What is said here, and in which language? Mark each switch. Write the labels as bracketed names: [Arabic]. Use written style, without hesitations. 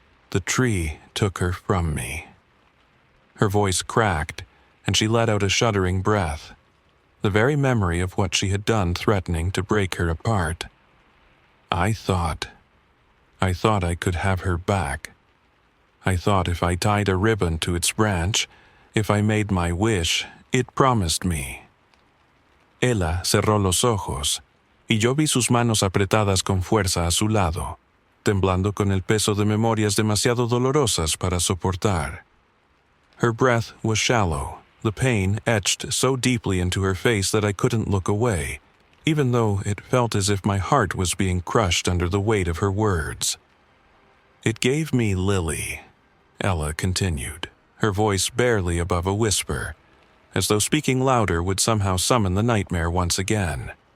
[English] "The tree took her from me." Her voice cracked, and she let out a shuddering breath, the very memory of what she had done threatening to break her apart. I thought I could have her back. I thought if I tied a ribbon to its branch, if I made my wish, it promised me. [Spanish] Ella cerró los ojos, y yo vi sus manos apretadas con fuerza a su lado, temblando con el peso de memorias demasiado dolorosas para soportar. [English] Her breath was shallow, the pain etched so deeply into her face that I couldn't look away, even though it felt as if my heart was being crushed under the weight of her words. "It gave me Lily," Ella continued, her voice barely above a whisper, as though speaking louder would somehow summon the nightmare once again.